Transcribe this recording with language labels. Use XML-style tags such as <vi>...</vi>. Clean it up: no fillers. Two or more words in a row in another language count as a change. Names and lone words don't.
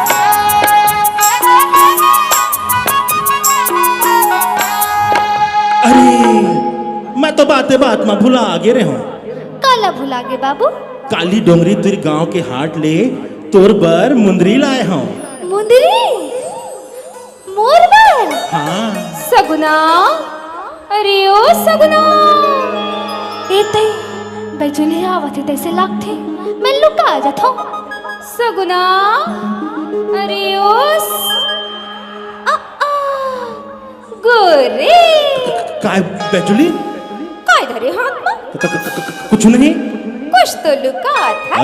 <hne>अरे बाते बात में भुला आगे रहो। काला भुला गे बाबू। काली डोंगरी तुर गांव के हाट ले तोर बर मुंदरी लाए हूँ। मुंदरी मोर बर। हाँ सगुना, अरे ओ सगुना, एते बैजुली आवत है तैसे लागथे मैं लुका जाता हूँ। सगुना, अरे ओ गोरे काय बेजुली काय धरे हाथ में? कुछ नहीं। कुछ तो लुका था।</hne>